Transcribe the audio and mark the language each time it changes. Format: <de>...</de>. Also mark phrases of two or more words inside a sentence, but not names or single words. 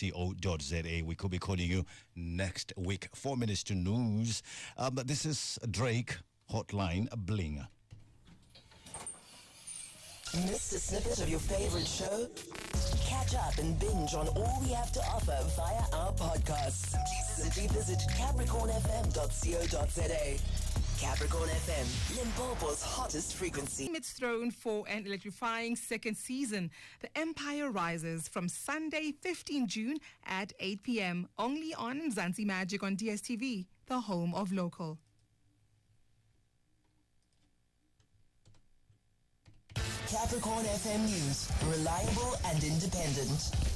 <en>We could be calling you next week. 4 minutes to news. This is Drake Hotline Bling. Missed a snippet of your favorite show? Catch up and binge on all we have to offer via our podcasts. Simply visit capricornfm.co.za. Capricorn FM, Limpopo's hottest frequency. It's thrown for an electrifying second season. The Empire Rises from Sunday, 15 June at 8 p.m. only on Mzansi Magic on DSTV, the home of local. Capricorn FM News, reliable and independent.</en>